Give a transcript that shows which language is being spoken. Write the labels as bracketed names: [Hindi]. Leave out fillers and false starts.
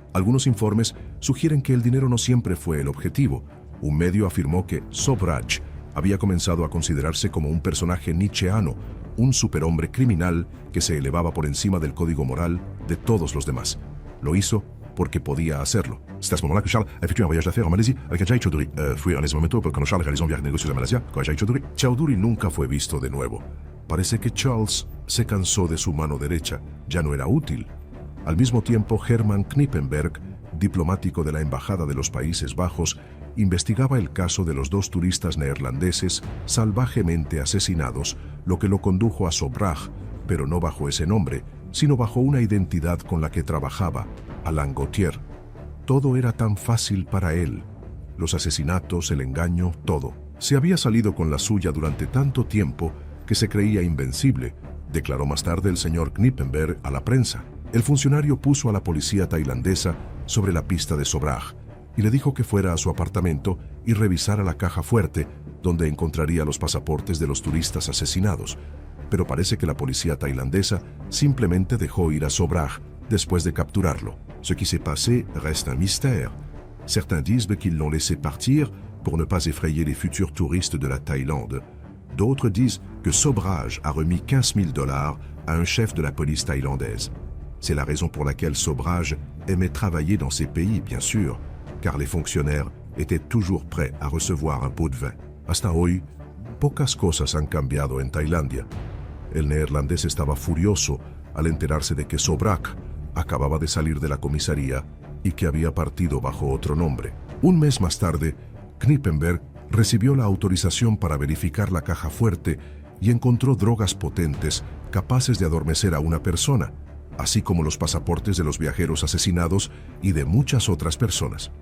[Spanish] Algunos informes sugieren que el dinero no siempre fue el objetivo. Un medio afirmó que Sobhraj había comenzado a considerarse como un personaje nietzscheano, un superhombre criminal que se elevaba por encima del código moral de todos los demás. Lo hizo porque podía hacerlo. [French] C'est à ce moment-là que Charles a effectué un voyage d'affaires en Malaisie avec Ajay Chowdhury. [Spanish] Fue en ese momento cuando Charles realizó un viaje de negocios a Malasia con Ajay Chowdhury. Chowdhury nunca fue visto de nuevo. Parece que Charles se cansó de su mano derecha, ya no era útil. Al mismo tiempo, Herman Knippenberg, diplomático de la Embajada de los Países Bajos, investigaba el caso de los 2 turistas neerlandeses salvajemente asesinados, lo que lo condujo a Sobhraj, pero no bajo ese nombre, sino bajo una identidad con la que trabajaba, Alain Gauthier. Todo era tan fácil para él. Los asesinatos, el engaño, todo. Se había salido con la suya durante tanto tiempo que se creía invencible, declaró más tarde el señor Knippenberg a la prensa. El funcionario puso a la policía tailandesa sobre la pista de Sobhraj y le dijo que fuera a su apartamento y revisara la caja fuerte donde encontraría los pasaportes de los turistas asesinados. Pero parece que la policía tailandesa simplemente dejó ir a Sobhraj después de capturarlo. [French] Ce qui s'est passé reste un mystère. Certains disent qu'ils l'ont laissé partir pour ne pas effrayer les futurs touristes de la Thaïlande. D'autres disent que Sobhraj a remis 15 000 $ à un chef de la police thaïlandaise. C'est la raison pour laquelle Sobhraj aimait travailler dans ces pays, bien sûr, car les fonctionnaires étaient toujours prêts à recevoir un pot de vin. [Spanish] Hasta hoy, pocas cosas han cambiado en Tailandia. El neerlandés estaba furioso al enterarse de que Sobhraj acababa de salir de la comisaría y que había partido bajo otro nombre. Un mes más tarde, Knippenberg recibió la autorización para verificar la caja fuerte y encontró drogas potentes capaces de adormecer a una persona, así como los pasaportes de los viajeros asesinados y de muchas otras personas.